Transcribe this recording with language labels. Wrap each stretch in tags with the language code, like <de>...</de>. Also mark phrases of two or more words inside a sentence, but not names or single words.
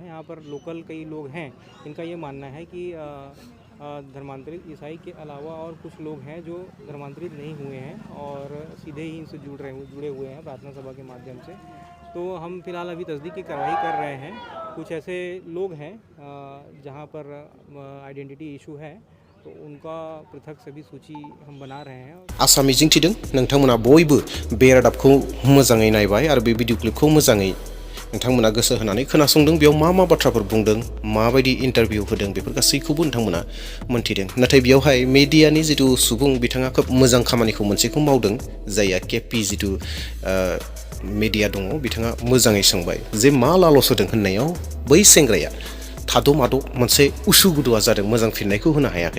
<hi>यहाँ पर लोकल कई लोग हैं, इनका ये मानना है कि धर्मांतरित ईसाई के अलावा और कुछ लोग हैं जो धर्मांतरित नहीं हुए हैं और सीधे ही इनसे जुड़े हुए हैं प्रार्थना सभा के माध्यम से। तो हम फिलहाल अभी तस्दीक की कार्रवाई कर रहे हैं। कुछ ऐसे लोग हैं जहाँ पर आइडेंटिटी इशू है, तो उनका पृथक सभी सूची हम बना रहे हैं।</hi> <brx>आसा मिजिंथिदों नोंथांमोना बयबो बे रादाबखौ मोजाङै नायबाय आरो बे भिडिअ क्लिपखौ मोजाङै नोंथांमोना गोसो होनानै खोनासंदों। बेयाव मा बाथ्राफोर बुंदों, माबायदि इन्टारभिउ होदों, बेफोर गासैखौबो नोंथांमोना मोन्थिदों। नाथाय बेयावहाय मिडियानि जितु सुबुं बिथाङा खोब मोजां खामानिखौ मोनसेखौ मावदों, जायआ केपि जितु मिडिया दङ बिथाङा मोजाङै सोंबाय जे मा लालस होदों होननायाव बै सेंग्राया थाद' माद' मोनसे उसुगुदुआ जादों, मोजां फिननायखौ होनो हायाखै।</brx>